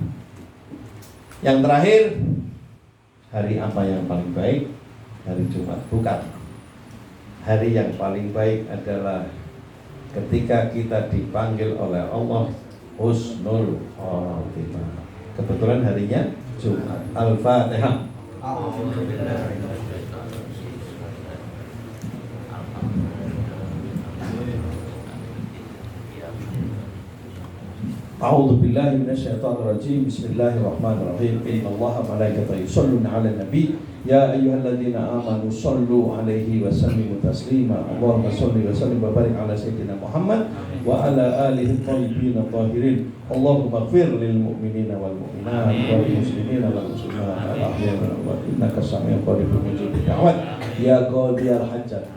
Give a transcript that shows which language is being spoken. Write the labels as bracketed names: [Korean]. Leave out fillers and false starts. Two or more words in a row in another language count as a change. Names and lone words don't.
[Indonesian] Yang terakhir, hari apa yang paling baik? Hari Jumat. Bukan. Hari yang paling baik adalah ketika kita dipanggil oleh Allah [Arabic] حسن الخاتمة. [Indonesian] Kebetulan harinya Jumat. Al-Fatihah. [Arabic] أعوذ بالله من الشيطان الرجيم. بسم الله الرحمن الرحيم. إن الله وملائكته يصلون على النبي يا أيها الذين آمنوا صلوا عليه وسلموا تسليما. اللهم صل وسلم وبارك على سيدنا محمد وعلى آله الطيبين الطاهرين. اللهم اغفر للمؤمنين والمؤمنات والمسلمين والمسلمات الأحياء والأموات إنك سميع قريب مجيب الدعوات يا قاضي الحاجات.